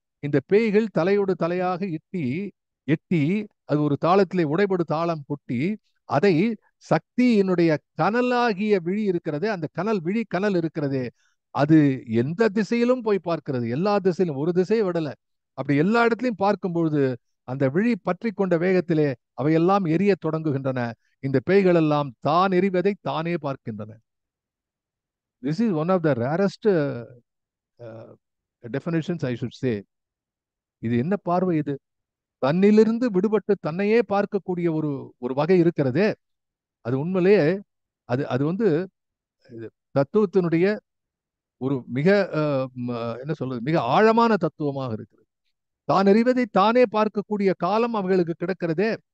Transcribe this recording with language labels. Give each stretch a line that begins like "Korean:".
Tamil: இந்த பேய்கள் தலையோடு தலையாக எட்டி எட்டி அது ஒரு தாளத்திலே உடைபடு தாளம் கொட்டி அதை சக்தியினுடைய கனலாகிய விழி இருக்கிறதே, அந்த கனல் விழி கனல் இருக்கிறதே, அது எந்த திசையிலும் போய் பார்க்கிறது. எல்லா திசையிலும், ஒரு திசையை விடல. அப்படி எல்லா இடத்துலையும் பார்க்கும் பொழுது அந்த விழி பற்றி கொண்ட வேகத்திலே அவையெல்லாம் எரிய தொடங்குகின்றன. இந்த பேய்கள் எல்லாம் தான் எரிவதை தானே பார்க்கின்றன.
English: This is one of the rarest definitions I should say.
Tamil: இது என்ன பார்வை இது? தன்னிலிருந்து விடுபட்டு தன்னையே பார்க்கக்கூடிய ஒரு ஒரு வகை இருக்கிறதே, அது உண்மையிலேயே அது அது வந்து தத்துவத்தினுடைய ஒரு மிக என்ன சொல்றது, மிக ஆழமான தத்துவமாக இருக்கிறது. தான் அறிவதை தானே பார்க்கக்கூடிய காலம் அவர்களுக்கு கிடக்கிறதே.